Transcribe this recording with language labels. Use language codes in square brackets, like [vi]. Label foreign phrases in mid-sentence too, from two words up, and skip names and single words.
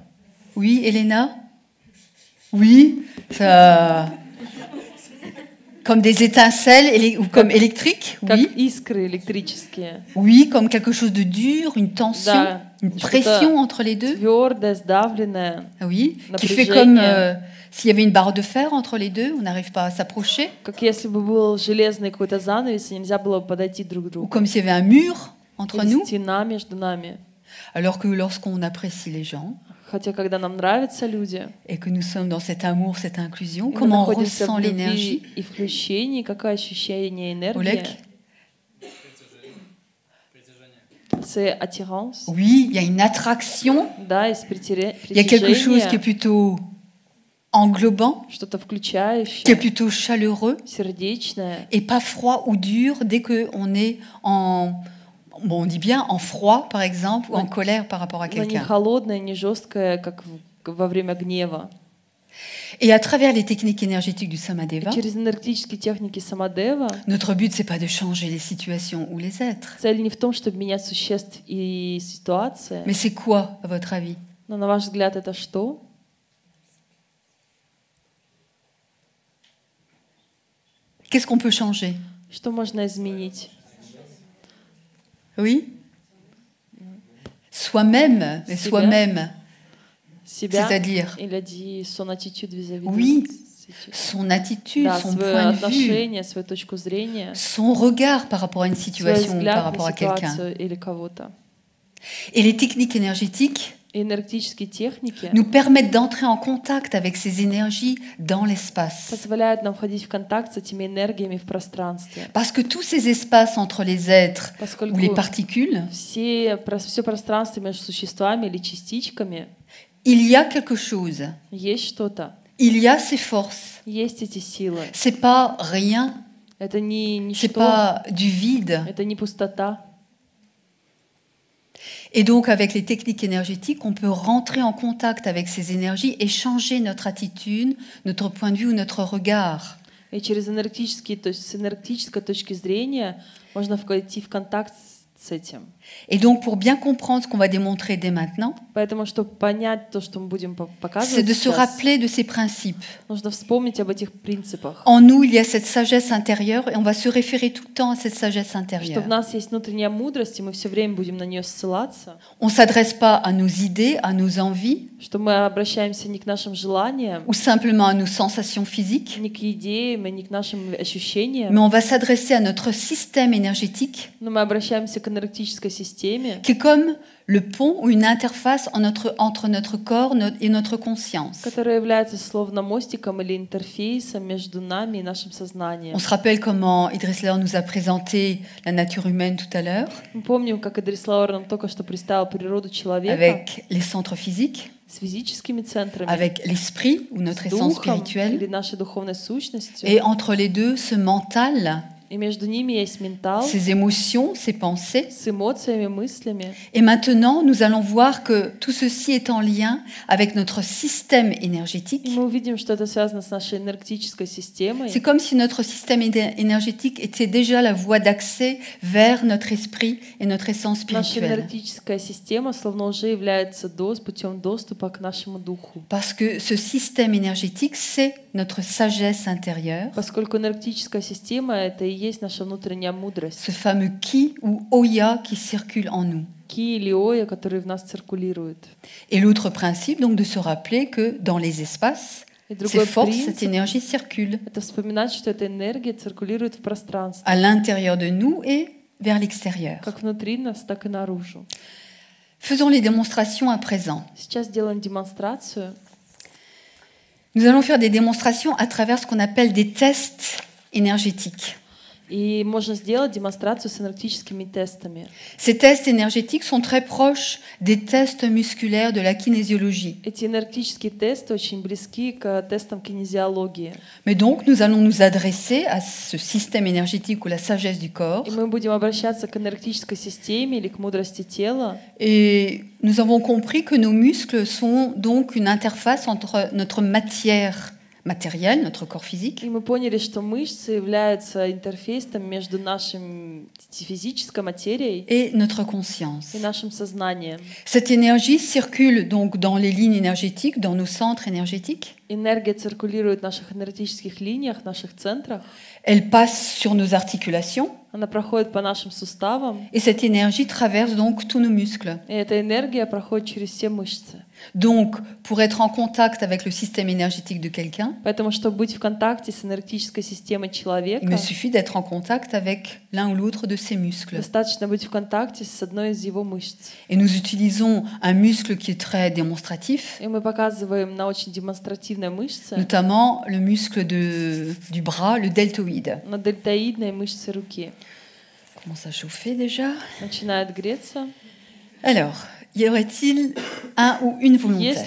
[fr] Oui, Elena? Oui, ça... Comme des étincelles ou comme électriques? [ru] Как [fr] Oui. [ru] искры электрические. [fr] Oui, comme quelque chose de dur, une tension, [ru] Да, [fr] une [ru] что-то [fr] pression entre les deux? [ru] твердое, сдавленное. [fr] Oui, qui fait [ru] Напряжение. [fr] comme s'il y avait une barre de fer entre les deux, on n'arrive pas à s'approcher. [ru] Как если бы был железный какой-то занавес, и нельзя было подойти друг к [fr] Ou [ru] другу. [fr] comme s'il y avait un mur entre [ru] Или [fr] nous. [ru] стена между нами. [fr] Alors que lorsqu'on apprécie les gens [ru] Хотя, когда нам нравятся люди, [fr] et que nous sommes dans cet amour, cette inclusion, [ru] и мы [fr] comment on [ru] находимся [fr] ressent [ru] в любви [fr] l'énergie? [ru] и включении, какое ощущение энергии? [fr] Oleg? C'est attirance. Oui, il y a une attraction, [ru] Да, есть [fr] il y a quelque chose qui est [ru] притяжение, [fr] plutôt englobant, [ru] что-то [fr] qui est [ru] включающее, [fr] plutôt chaleureux [ru] сердечное, [fr] et pas froid ou dur dès qu'on est bon, on dit bien en froid, par exemple, ou en colère par rapport à [ru] но не [fr] quelqu'un. [ru] холодное, не жесткое, как во время гнева. [fr] Et à travers les techniques énergétiques du [ru] И [fr] Samadeva, [ru] через энергетические техники Самадева [fr] notre but, c'est pas de changer les situations ou les êtres. [ru] цель не в том, чтобы менять существ и ситуации, [fr] Mais c'est quoi, à votre avis? [ru] но на ваш взгляд это что? [fr] Qu'est-ce qu'on peut changer? [ru] Что можно изменить? [fr] Oui? Soi-même, mais [ru] Себя. [fr] soi-même, [ru] Себя [fr] c'est-à-dire, или dit son attitude vis-à-vis oui, de situation. son attitude, [ru] Да, [fr] son [ru] свое [fr] point de vue, [ru] отношение, свою точку зрения, [fr] son regard par rapport à une [ru] свой [fr] situation ou par [ru] взгляд [fr] rapport [ru] на [fr] à quelqu'un. [ru] ситуацию или кого-то. [fr] Et les techniques énergétiques [ru] И энергетические техники [fr] nous permettent d'entrer en contact avec ces énergies dans l'espace. [ru] позволяют нам входить в контакт с этими энергиями в пространстве. [fr] Parce que tous ces espaces entre les êtres [ru] Поскольку [fr] ou les particules, [ru] все пространство между существами или частичками [fr] il y a quelque chose. [ru] есть что-то, [fr] Il y a ces forces. [ru] есть эти силы. [fr] C'est pas rien, [ru] Это не [fr] c'est [ru] ничто, [fr] pas du vide. [ru] это не пустота. [fr] Et donc, avec les techniques énergétiques, on peut rentrer en contact avec ces énergies et changer notre attitude, notre point de vue ou notre regard. [ru] И через энергетические, то есть с энергетической точки зрения можно войти в контакт с этим. [fr] Et donc, pour bien comprendre ce qu'on va démontrer dès maintenant, [ru] Поэтому, чтобы понять то, что мы будем [fr] c'est [ru] показывать [fr] de se [ru] сейчас, [fr] rappeler de ces principes. [ru] нужно вспомнить об этих принципах. [fr] En nous, il y a cette sagesse intérieure et on va se référer tout le temps à cette sagesse [ru] Что [fr] intérieure. [ru] в нас есть внутренняя мудрость, и мы все время будем на нее ссылаться, [fr] On ne s'adresse pas à nos idées, à nos envies [ru] что мы обращаемся не к нашим желаниям, [fr] ou simplement à nos sensations physiques, [ru] не к идеям, и не к нашим ощущениям, [fr] mais on va s'adresser à notre système énergétique [ru] но мы обращаемся к энергетической системе, [fr] qui est comme le pont ou une interface entre notre corps et notre conscience. [ru] которая является словно мостиком или интерфейсом между нами и нашим сознанием. [fr] On se rappelle comment Idriss Laor nous a présenté la nature humaine tout à l'heure, [ru] Мы помним, как Идрис Лауэр нам только что представил природу человека [fr] avec les centres physiques, [ru] с физическими центрами, [fr] avec l'esprit ou notre [ru] с [fr] essence [ru] духом или [fr] spirituelle, [ru] нашей духовной сущностью. [fr] et entre les deux, ce mental, [ru] И между ними есть ментал [fr] ces émotions, ces pensées. [ru] с эмоциями, мыслями. [fr] Et maintenant, nous allons voir que tout ceci est en lien avec notre système [ru] И [fr] énergétique. [ru] мы увидим, что это связано с нашей энергетической системой. [fr] C'est comme si notre système énergétique était déjà la voie d'accès vers notre esprit et notre essence [ru] Наша [fr] spirituelle. [ru] энергетическая система словно уже является путем доступа к нашему духу. [fr] Parce que ce système énergétique, c'est notre sagesse intérieure, [ru] Поскольку энергетическая система — это и есть наша внутренняя мудрость. [fr] ce fameux Ki ou Oya qui circule en nous. [ru] Ки или Оя, которые в нас циркулируют. [fr] Et l'autre principe, donc, de se rappeler que dans les espaces, [ru] И [fr] ces [ru] другой [fr] forces, cette [ru] принцип [fr] énergie circule — [ru] это вспоминать, что эта энергия циркулирует в пространстве, [fr] à l'intérieur de nous et vers l'extérieur. [ru] как внутри нас, так и наружу. [fr] Faisons les démonstrations à présent. [ru] Сейчас делаем демонстрацию. [fr] Nous allons faire des démonstrations à travers ce qu'on appelle des tests énergétiques. [ru] И можно сделать демонстрацию с энергетическими тестами. [fr] Ces tests énergétiques sont très proches des tests musculaires de la kinésiologie. [ru] Эти энергетические тесты очень близки к тестам кинезиологии. [fr] Mais donc, nous allons nous adresser à ce système énergétique ou la sagesse du corps. [ru] И мы будем обращаться к энергетической системе или к мудрости тела. [fr] Et nous avons compris que nos muscles sont donc une interface entre notre matière matérielle, notre corps physique, [ru] И мы поняли, что мышцы являются интерфейсом между нашей физической материей [fr] et notre conscience. [ru] и нашим сознанием. [fr] Cette énergie circule donc dans les lignes énergétiques, dans nos centres énergétiques. [ru] Энергия циркулирует в наших энергетических линиях, в наших центрах. [fr] Elle passe sur nos articulations [ru] Она проходит по нашим суставам, [fr] et cette énergie traverse donc tous nos muscles. [ru] и эта энергия проходит через все мышцы. [fr] Donc, pour être en contact avec le système énergétique de quelqu'un, [ru] Поэтому, чтобы быть в контакте с энергетической системой [fr] il [ru] человека, [fr] me suffit d'être en contact avec l'un ou l'autre de ses muscles. [ru] достаточно быть в контакте с одной из его мышц. [fr] Et nous utilisons un muscle qui est très démonstratif, [ru] И мы показываем на очень демонстративной мышце, [fr] notamment le muscle du bras, le deltoïde. [ru] на дельтоидной мышце руки. [fr] Commence à chauffer déjà. [ru] Начинает греться. [fr] Alors, y aurait-il un ou une [ru] Есть ли